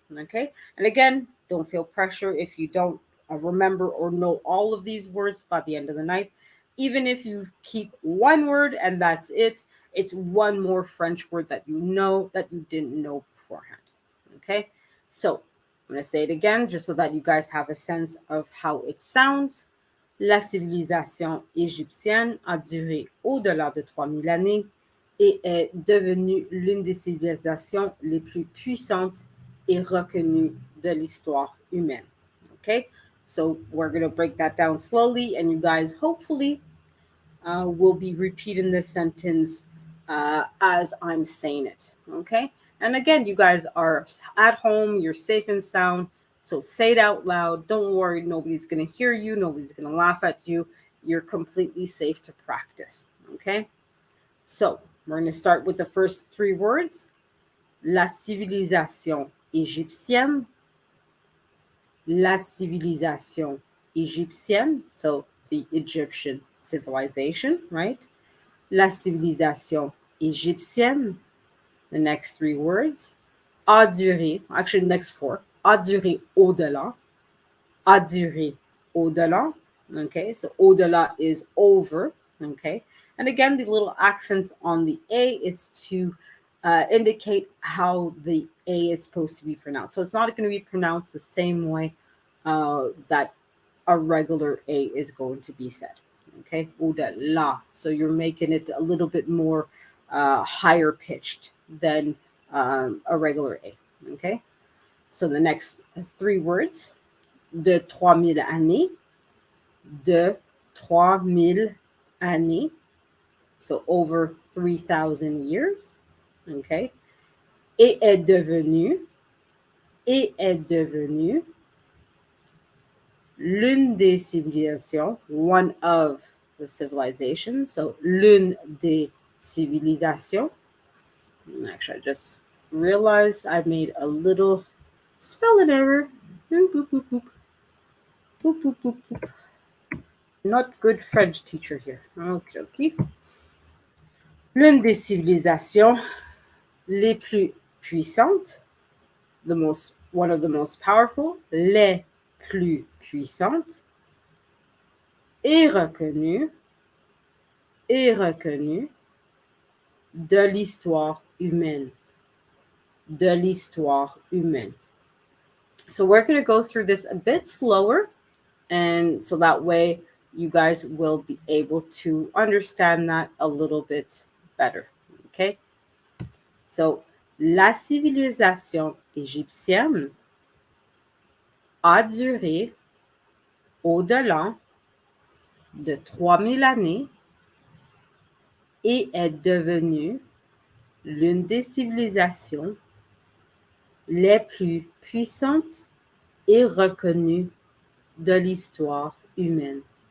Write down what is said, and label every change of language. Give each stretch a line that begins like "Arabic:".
English: Okay, and again, don't feel pressure if you don't remember or know all of these words by the end of the night. Even if you keep one word and that's it, it's one more French word that you know that you didn't know beforehand. Okay, so I'm going to say it again just so that you guys have a sense of how it sounds. La civilisation égyptienne a duré au-delà de 3000 années et est devenue l'une des civilisations les plus puissantes et reconnues de l'histoire humaine. Okay, so we're going to break that down slowly and you guys hopefully will be repeating this sentence as I'm saying it. Okay. And again, you guys are at home, you're safe and sound. So say it out loud. Don't worry, nobody's going to hear you. Nobody's going to laugh at you. You're completely safe to practice. Okay. So we're going to start with the first three words.
French: La civilisation égyptienne. La civilisation égyptienne.
English: So the Egyptian civilization, right?
French: La civilisation égyptienne.
English: The next three words,
French: a duré,
English: actually next four,
French: a duré au-delà, a duré au-delà,
English: okay, so au-delà is over, okay, and again, the little accent on the A is to indicate how the A is supposed to be pronounced, so it's not going to be pronounced the same way that a regular A is going to be said, okay, au-delà, so you're making it a little bit more higher pitched than a regular A. Okay, so the next three words,
French: de 3000 années, de 3000 années,
English: so over 3,000 years.
French: Okay, et est devenu l'une des civilisations,
English: one of the civilizations, so
French: l'une des civilisations.
English: Actually, I just realized I made a little spelling error. Boop, boop, boop, boop. Boop, boop, boop, boop. Not good French teacher here. Okay.
French: L'une des civilisations les plus puissantes,
English: one of the most powerful,
French: les plus puissantes, est reconnue de l'histoire humaine. De l'histoire humaine.
English: So we're going to go through this a bit slower, and so that way you guys will be able to understand that a little bit better. Okay.
French: So, la civilisation égyptienne a duré au-delà de 3000 années et est devenue l'une des civilisations les plus puissantes et reconnues de l'histoire humaine.